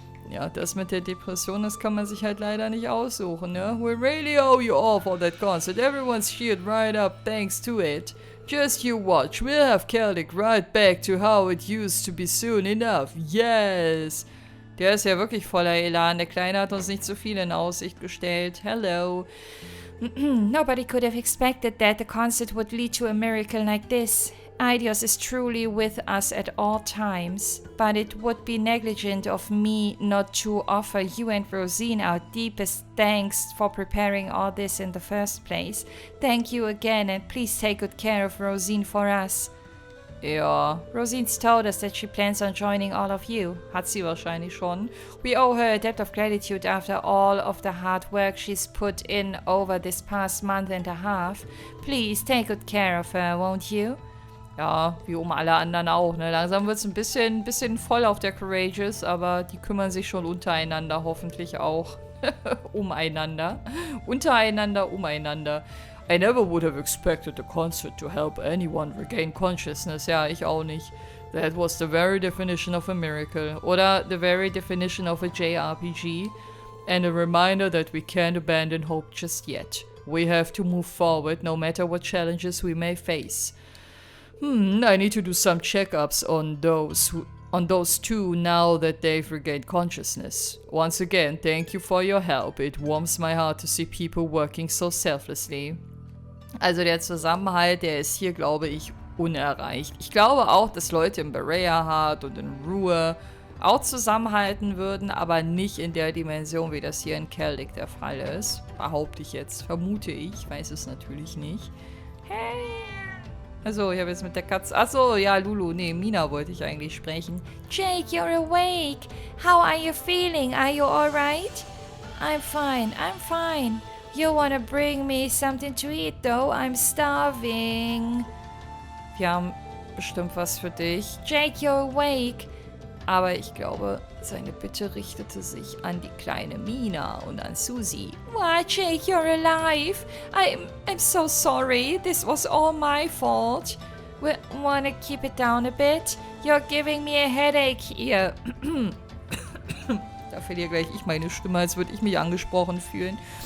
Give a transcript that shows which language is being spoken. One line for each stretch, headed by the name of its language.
German: Ja, das mit der Depression, das kann man sich halt leider nicht aussuchen, ne?
English: We really owe you all for that concert. Everyone's cheered right up thanks to it. Just you watch. We'll have Celdic right back to how it used to be soon enough. Yes.
German: Der ist ja wirklich voller Elan. Der Kleine hat uns nicht so viel in Aussicht gestellt.
English: Hello. Nobody could have expected that the concert would lead to a miracle like this. Eidos is truly with us at all times, but it would be negligent of me not to offer you and Rosine our deepest thanks for preparing all this in the first place. Thank you again, and please take good care of Rosine for us. Ja, Rosine's told us that she plans on joining all of you.
German: Hat sie wahrscheinlich schon.
English: We owe her a debt of gratitude after all of the hard work she's put in over this past month and a half. Please take good care of her, won't you?
German: Ja, wie um alle anderen auch, ne? Langsam wird es ein bisschen voll auf der Courageous, aber die kümmern sich schon untereinander hoffentlich auch. Umeinander. Untereinander, umeinander.
English: I never would have expected the concert to help anyone regain consciousness.
German: Ja, ich auch nicht.
English: That was the very definition of a miracle. Oder the very definition of a JRPG. And a reminder that we can't abandon hope just yet. We have to move forward no matter what challenges we may face. I need to do some checkups on those two now that they've regained consciousness. Once again, thank you for your help. It warms my heart to see people working so selflessly.
German: Also der Zusammenhalt, der ist hier, glaube ich, unerreicht. Ich glaube auch, dass Leute in Berea Heart und in Ruhe auch zusammenhalten würden, aber nicht in der Dimension, wie das hier in Celdic der Fall ist. Behaupte ich jetzt, vermute ich, weiß es natürlich nicht. Hey! Also, ich habe jetzt mit der Katze... Achso, ja, Lulu. Nee, Mina wollte ich eigentlich sprechen.
English: Jake, you're awake. How are you feeling? Are you alright? I'm fine. You wanna bring me something to eat, though? I'm starving.
German: Wir haben bestimmt was für dich.
English: Jake, you're awake.
German: Aber ich glaube, seine Bitte richtete sich an die kleine Mina und an Susie.
English: What, Jake, you're alive? I'm so sorry. This was all my fault. Wanna keep it down a bit? You're giving me a headache here.
German: Da verliere gleich ich meine Stimme, als würde ich mich angesprochen fühlen.